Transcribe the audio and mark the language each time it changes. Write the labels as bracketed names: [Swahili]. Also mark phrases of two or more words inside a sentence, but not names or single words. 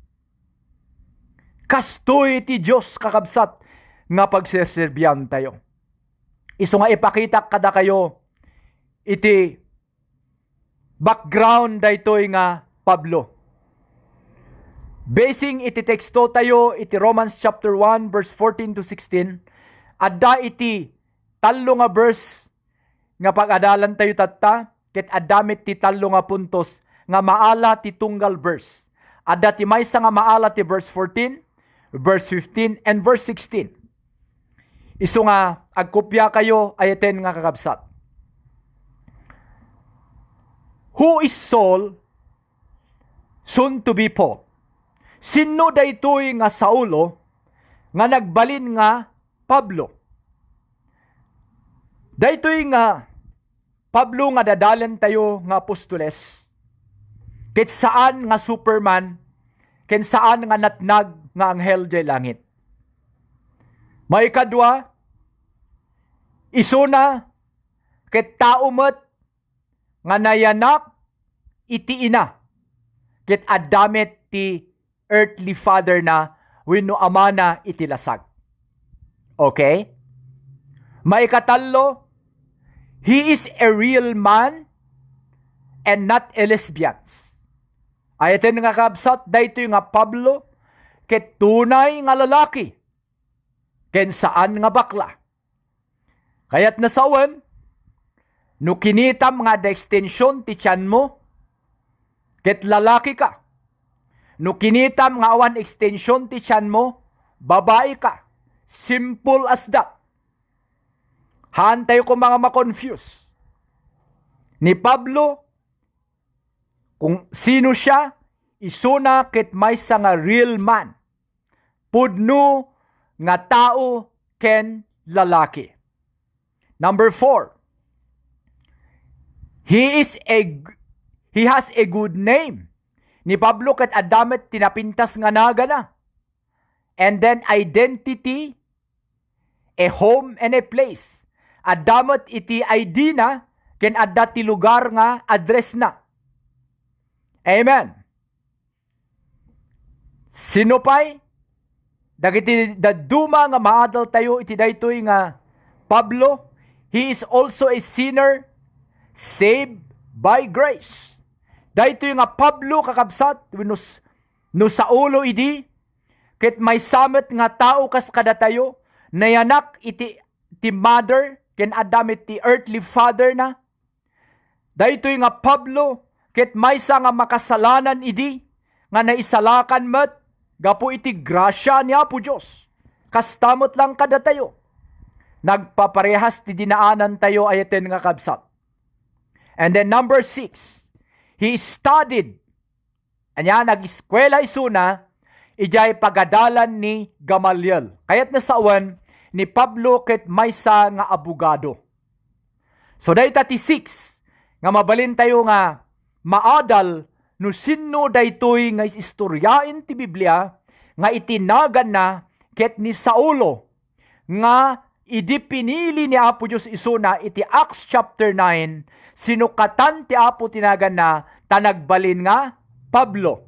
[Iloko] Kastoy ti Diyos kakabsat nga pagserserbiyan tayo. Iso nga ipakita kada kayo iti background daytoy nga Pablo. Basing iti teksto tayo iti Romans [English] chapter 1 verse 14 to 16, [Iloko] adda iti talo nga verse nga pag-adalan tayo tatta, ket adamit ti talo nga puntos nga maala ti tunggal verse. Adda ti maysa nga maala ti [English] verse 14, verse 15, and verse 16. [Iloko] Isu nga agkopya kayo ayaten nga kakabsat. [English] Who is Saul, soon to be Paul? [Iloko] Sino daytoy nga Saulo nga nagbalin nga Pablo? Daytoy nga Pablo nga dadalan tayo nga apostoles. Ket saan nga Superman, ken saan nga natnag nga anghel jay langit. May kadwa, isuna ket tao met nga nayanak iti ina, ket adamet ti [English] earthly father [Iloko] na wenno ama na iti lasag. Okay? Maikatalo, [English] he is a real man and not a lesbian. [Iloko] Ayaten nga kabsat, daytoy nga Pablo, ket tunay nga lalaki, ken saan nga bakla. Kayat nasawan, no kinitam nga da extension ti tiyan mo, ket lalaki ka. No kinitam nga awan extension ti tiyan mo, babae ka. [English] Simple as that. [Iloko] Hantay ko mga ma-confuse. [Filipino] Ni Pablo, kung sino siya, [Iloko] isuna ket maysa nga [English] real man. [Iloko] Pudno nga tao ken lalaki. [English] Number 4. He has a good name. [Iloko] Ni Pablo ket adamet tinapintas nga naga na. [English] And then identity, a home and a place. [Iloko] Adamet iti ID na, ken adda ti lugar nga address na. Amen. Sinupay, dagiti daduma nga maadal tayo iti daytoy nga Pablo, [English] he is also a sinner saved by grace. [Iloko] Daytoy nga Pablo kakabsat no Saulo idi, ket may samet nga tao kas kada tayo, nayanak iti mother, ken adamit ti [English] earthly father [Iloko] na. Daytoy nga Pablo, ket maysa nga makasalanan idi, nga naisalakan met, gapo iti grasya ni Apo Diyos. Kastamot lang kada tayo. nagpaparehas ti dinaanan tayo ayaten nga kabsat. [English] And then number 6, he studied. [Iloko] Anya, nag-eskwela isuna, ijay pagadalan ni Gamaliel. Kayat nasawan ni Pablo ket maysa nga abogado. So dayta ti 6, nga mabalin tayo nga maadal no sinno daytoy nga istoryain ti Biblia nga itinagan na ket ni Saulo nga idi pinili ni Apo Diyos isuna iti Acts chapter 9 sinukatan ti Apo tinagan na tanagbalin nga Pablo.